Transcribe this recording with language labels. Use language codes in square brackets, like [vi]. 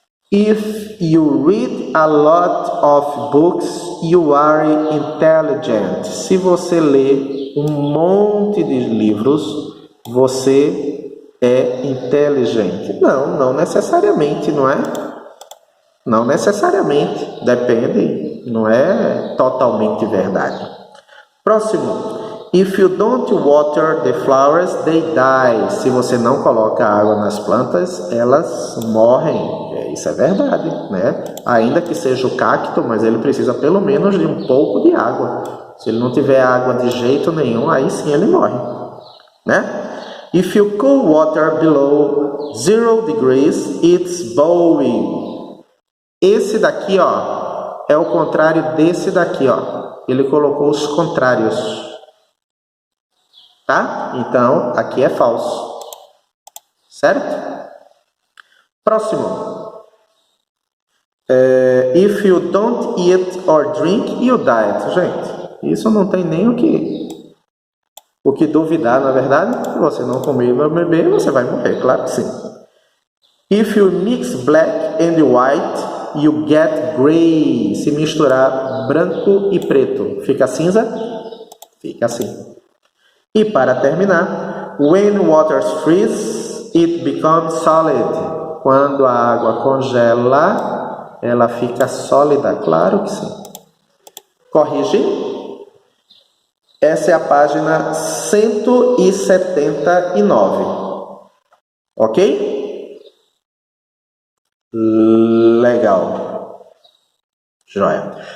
[en] If you read a lot of books, you are intelligent. [pt] Se você lê um monte de livros, você é inteligente. Não necessariamente, não é? Não necessariamente, depende, não é totalmente verdade. Próximo. [en] If you don't water the flowers, they die. [pt] Se você não coloca água nas plantas, elas morrem. Isso é verdade, né? Ainda que seja o cacto, mas ele precisa pelo menos de um pouco de água. Se ele não tiver água de jeito nenhum, aí sim ele morre, né? [en] If you cool water below 0 degrees, it's boiling. [pt] Esse daqui, ó, é o contrário desse daqui, ó. Ele colocou os contrários. Tá? Então, aqui é falso. Certo? Próximo. [en] If you don't eat or drink, you die. [pt] Gente, isso não tem nem o que duvidar, na verdade. Se você não comer ou beber, você vai morrer, claro que sim. [en] If you mix black and white, you get gray. [pt] Se misturar branco e preto, fica cinza? Fica assim. E para terminar, [en] When water freezes, it becomes solid. [pt] Quando a água congela, ela fica sólida. Claro que sim. Corrige. Essa é a página 179. Ok? Legal. Joia.